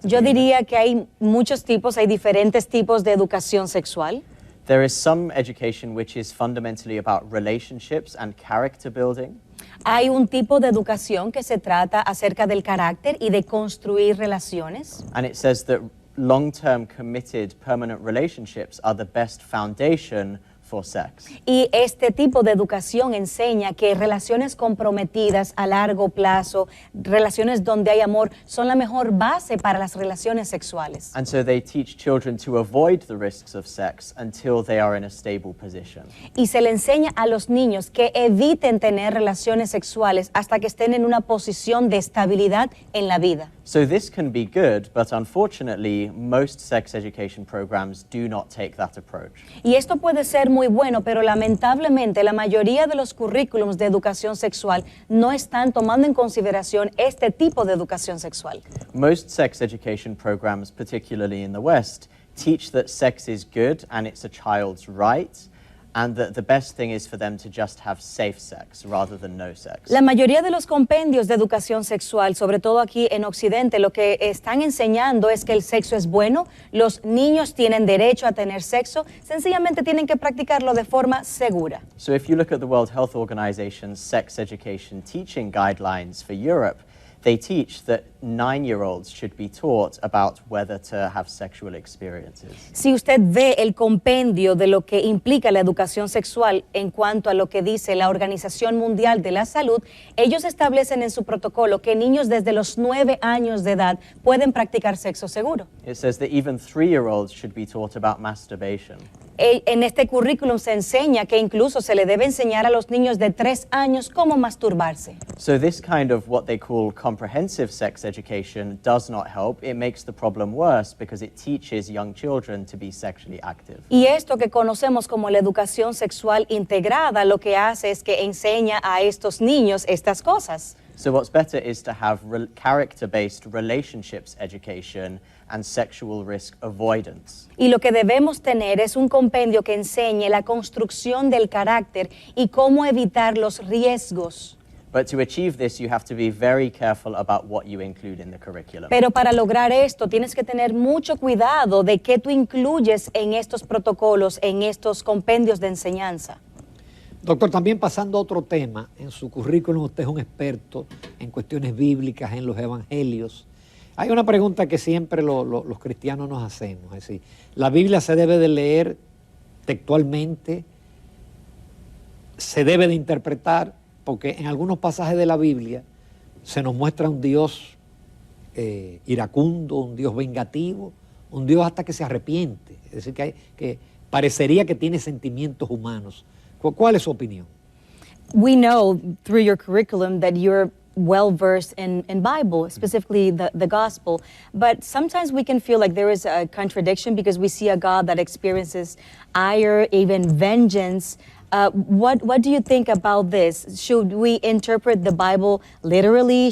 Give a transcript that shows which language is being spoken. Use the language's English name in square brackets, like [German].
[Spanish] Yo diría que hay muchos tipos, hay diferentes tipos de educación sexual. [English] There is some education which is fundamentally about relationships and character building. [Spanish] Hay un tipo de educación que se trata acerca del carácter y de construir relaciones. [English] And it says that long-term committed permanent relationships are the best foundation for sex. [Spanish] Y este tipo de educación enseña que relaciones comprometidas a largo plazo, relaciones donde hay amor, son la mejor base para las relaciones sexuales. [English] And so they teach children to avoid the risks of sex until they are in a stable position. [Spanish] Y se le enseña a los niños que eviten tener relaciones sexuales hasta que estén en una posición de estabilidad en la vida. [English] So this can be good, but unfortunately, most sex education programs do not take that approach. [Spanish] Y esto puede ser muy bueno, pero lamentablemente la mayoría de los currículums de educación sexual no están tomando en consideración este tipo de educación sexual. [English] Most sex education programs, particularly in the West, teach that sex is good and it's a child's right, and that the best thing is for them to just have safe sex rather than no sex. [Spanish] La mayoría de los compendios de educación sexual, sobre todo aquí en Occidente, lo que están enseñando es que el sexo es bueno, los niños tienen derecho a tener sexo, sencillamente tienen que practicarlo de forma segura. [English] So if you look at the World Health Organization's sex education teaching guidelines for Europe, they teach that 9-year-olds should be taught about whether to have sexual experiences. [Spanish] Si usted ve el compendio de lo que implica la educación sexual en cuanto a lo que dice la Organización Mundial de la Salud, ellos establecen en su protocolo que niños desde los 9 años de edad pueden practicar sexo seguro. [English] It says that even 3-year-olds should be taught about masturbation. [Spanish] En este currículum se enseña que incluso se le debe enseñar a los niños de 3 años cómo masturbarse. [English] So this kind of what they call comprehensive sex education does not help. It makes the problem worse because it teaches young children to be sexually active. [Spanish] Y esto que conocemos como la educación sexual integrada lo que hace es que enseña a estos niños estas cosas. [English] So what's better is to have character-based relationships education and sexual risk avoidance. [Spanish] Y lo que debemos tener es un compendio que enseñe la construcción del carácter y cómo evitar los riesgos. [English] But to achieve this, you have to be very careful about what you include in the curriculum. [Spanish] Pero para lograr esto tienes que tener mucho cuidado de qué tú incluyes en estos protocolos, en estos compendios de enseñanza. Doctor, también pasando a otro tema, en su currículum usted es un experto en cuestiones bíblicas, en los evangelios. Hay una pregunta que siempre los cristianos nos hacemos, es decir, ¿la Biblia se debe de leer textualmente? ¿Se debe de interpretar? Porque en algunos pasajes de la Biblia se nos muestra un Dios iracundo, un Dios vengativo, un Dios hasta que se arrepiente. Es decir, que parecería que tiene sentimientos humanos. ¿Cuál es su opinión? [English] We know through your curriculum that you're well versed in Bible, specifically the gospel, but sometimes we can feel like there is a contradiction because we see a God that experiences ire, even vengeance. What do you think about this? Should we interpret the Bible literally?